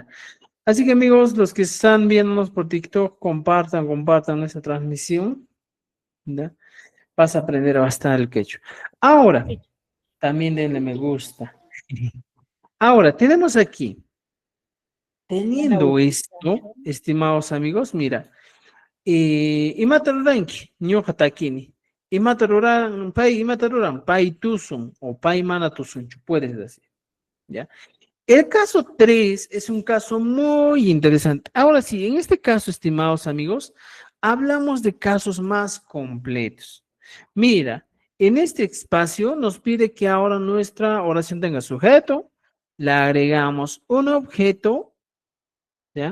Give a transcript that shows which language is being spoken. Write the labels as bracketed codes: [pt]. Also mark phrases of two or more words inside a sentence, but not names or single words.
[es] Así que amigos, los que están viéndonos por TikTok, compartan esta transmisión. ¿Ya? Vas a aprender bastante el quechua. Ahora, también denle me gusta. Ahora, tenemos aquí, teniendo esto, estimados amigos, mira, [qu] imataruranki, ñoja takini, imataruran, pai tusun, o pai mana tusun, [es] puedes decir, ¿ya? El caso 3 es un caso muy interesante. Ahora sí, en este caso, estimados amigos, hablamos de casos más completos. Mira, en este espacio nos pide que ahora nuestra oración tenga sujeto, le agregamos un objeto, ¿ya?